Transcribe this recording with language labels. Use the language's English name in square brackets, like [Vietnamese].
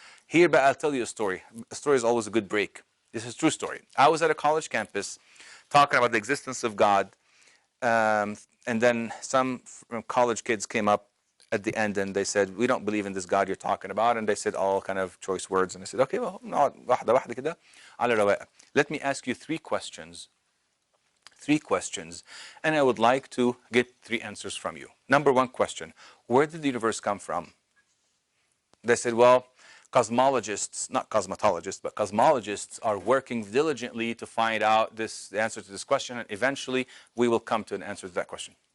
[English] Here, but I'll tell you a story. A story is always a good break. This is a true story. I was at a college campus talking about the existence of God, and then some college kids came up at the end, and they said, we don't believe in this God you're talking about. And they said all kind of choice words. And I said, okay, well, [Arabic] نقعد واحدة واحدة كده على رواقة. [English] Let me ask you three questions. Three questions. And I would like to get three answers from you. Number one question, where did the universe come from? They said, well, cosmologists, not cosmetologists, but cosmologists are working diligently to find out the answer to this question, and eventually we will come to an answer to that question.